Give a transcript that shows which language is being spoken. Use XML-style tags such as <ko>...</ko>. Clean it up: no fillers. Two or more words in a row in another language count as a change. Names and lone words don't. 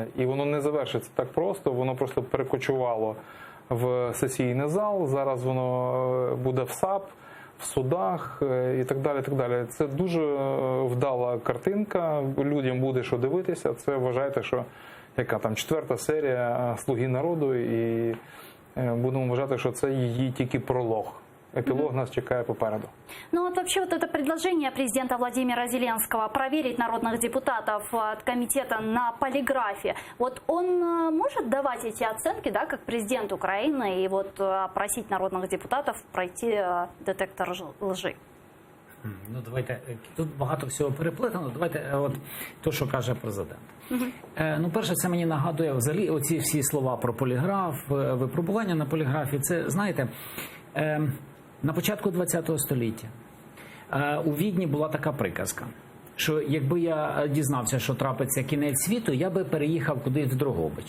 <uk>І воно не завершиться так просто, воно просто перекочувало в сесійний зал, зараз воно буде в САП, в судах і так далі, так далі. Це дуже вдала картинка, людям буде що дивитися. Це вважайте, що яка там 4-та серія «Слуги народу», і будемо вважати, що це її тільки пролог. Эпилог нас чекает попереду.</uk> <ru>Ну вот вообще вот это предложение президента Владимира Зеленского проверить народных депутатов от комитета на полиграфе, вот он может давать эти оценки, да, как президент Украины, и вот просить народных депутатов пройти детектор лжи?</ru> <uk>Ну, давайте, тут багато всього переплетено. Давайте, от то, що каже президент. Ну, перше, це мені нагадує взагалі оці всі слова про поліграф, випробування на поліграфі. Це, знаєте, на початку ХХ століття у Відні була така приказка, що якби я дізнався, що трапиться кінець світу, я би переїхав кудись в Дрогобич.</uk>